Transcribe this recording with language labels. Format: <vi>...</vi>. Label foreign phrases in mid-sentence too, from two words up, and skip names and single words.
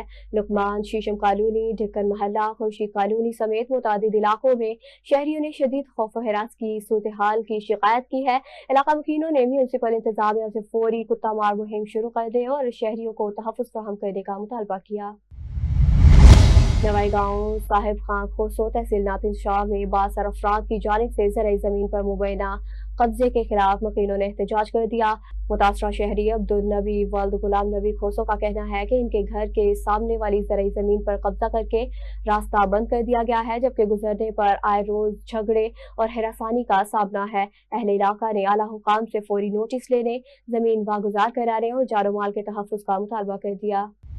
<ur>لقمان، شیشم کالونی، ڈھکن محلہ، خورشید کالونی سمیت متعدد علاقوں میں شہریوں نے شدید خوف و ہراس کی صورت حال کی شکایت کی ہے. علاقہ مکینوں نے میونسپل انتظامیہ سے فوری کتا مار مہم شروع کر دے اور شہریوں کو تحفظ فراہم کرنے کا مطالبہ کیا. نوائی گاؤں صاحب خان کھوسو تحصیل ناتھن شاہ میں 62 افراد کی جانب سے زرعی زمین پر مبینہ قبضے کے خلاف مکینوں نے احتجاج کر دیا. متاثرہ شہری عبدالنبی ولد غلام نبی کھوسو کا کہنا ہے کہ ان کے گھر کے سامنے والی زرعی زمین پر قبضہ کر کے راستہ بند کر دیا گیا ہے، جبکہ گزرنے پر آئے روز جھگڑے اور ہراسانی کا سامنا ہے. اہل علاقہ نے اعلیٰ حکام سے فوری نوٹس لینے، زمین واگزار کرانے اور جان و مال کے تحفظ کا مطالبہ کر دیا.</ur>